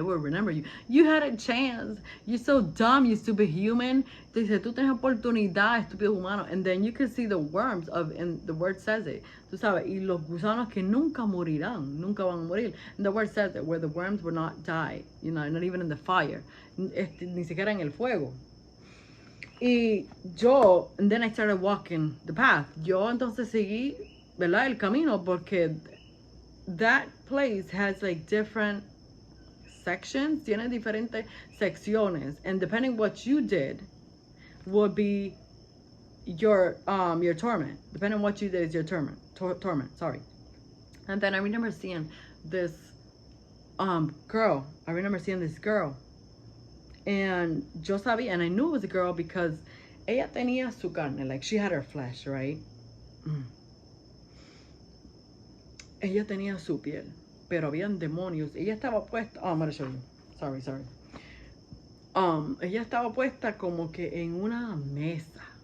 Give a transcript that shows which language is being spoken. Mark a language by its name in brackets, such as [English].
[English] They would remember you. You had a chance. You're so dumb, you stupid human. [Spanish] Te dice, tú tienes oportunidad, estúpido humano. [English] And then you can see the worms of, and the word says it. [Spanish] Tú sabes, y los gusanos que nunca morirán, nunca van a morir. [English] And the word says it, where the worms will not die, you know, not even in the fire, [Spanish] ni siquiera en el fuego. Y yo, [English] and then I started walking the path. [Spanish] Yo entonces seguí, ¿verdad? El camino porque [English] that place has like different sections, [Spanish] tiene diferentes secciones, [English] and depending what you did would be your torment. Depending on what you did is your torment, sorry. And then I remember seeing this girl. I remember seeing this girl. And [Spanish] yo sabía, [English] and I knew it was a girl because [Spanish] ella tenía su carne, [English] like she had her flesh, right? [Spanish] Ella tenía su piel, pero habían demonios. Ella estaba puesta, [English] oh, I'm gonna show you. Sorry. [Spanish] Ella estaba puesta como que en una mesa.